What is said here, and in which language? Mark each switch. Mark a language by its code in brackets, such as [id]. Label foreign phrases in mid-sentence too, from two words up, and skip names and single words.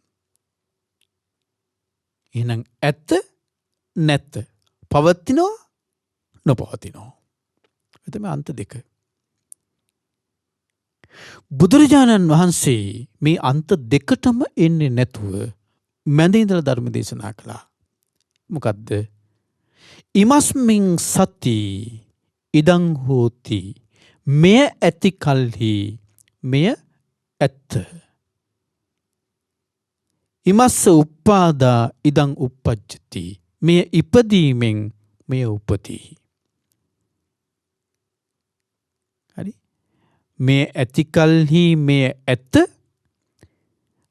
[si] එහෙනම් ඇත්ත නැත්ත පවතිනවා නොපවතිනවා. ඒ තමයි අන්ත දෙක. බුදුරජාණන් වහන්සේ මේ අන්ත දෙකටම එන්නේ නැතුව මැද ඉඳලා ධර්ම දේශනා කළා. මොකද්ද? [pi] ඉමස්මින් සති ඉදං හෝති. [si] මෙය ඇති කල්හි මෙය ඇත්ත. [pi] ඉමස්ස උප්පාදා ඉදං උප්පජ්ජති. [si] මෙය ඉපදීමෙන් මෙය උපදී. හරි? මේ ඇති කල්හි මෙය ඇත්ත.